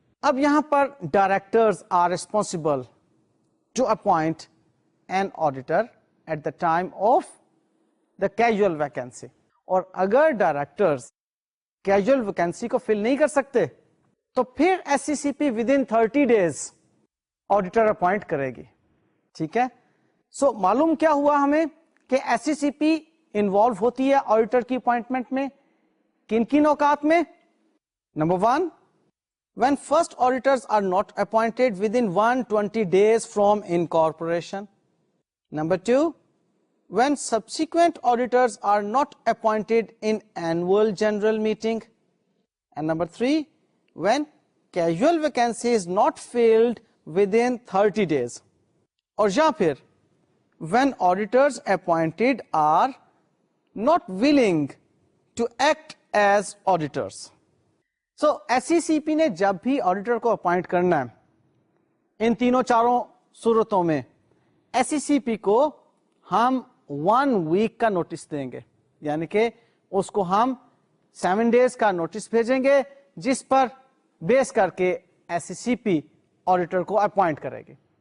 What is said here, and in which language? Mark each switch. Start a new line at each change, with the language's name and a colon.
Urdu: اب یہاں پر
English: directors are responsible to appoint an auditor at the time of the casual vacancy,
Urdu: اور اگر directors casual vacancy کو فل نہیں کر سکتے تو پھر S C C P
English: within 30 days
Urdu: auditor appoint کرے گی. ٹھیک ہے, سو معلوم کیا ہوا ہمیں کہ ایس سی سی پی انوالو ہوتی ہے آڈیٹر کی اپوائنٹمنٹ میں کن کن اوقات میں.
English: Number 1, when first auditors are not appointed within 120 days from incorporation. Number 2, when subsequent auditors are not appointed in annual general meeting. And number 3, when casual vacancy is not filled within 30 days.
Urdu: اور یا پھر
English: when auditors appointed are not willing to act as auditors.
Urdu: So S C سی پی نے جب بھی auditor کو appoint کرنا ہے ان تینوں چاروں صورتوں میں ایس سی سی پی کو ہم 1 week کا نوٹس دیں گے, یعنی کہ اس کو ہم 7 days کا نوٹس بھیجیں گے جس پر بیس کر کے ایس سی سی پی آڈیٹر کو اپوائنٹ کرے گی.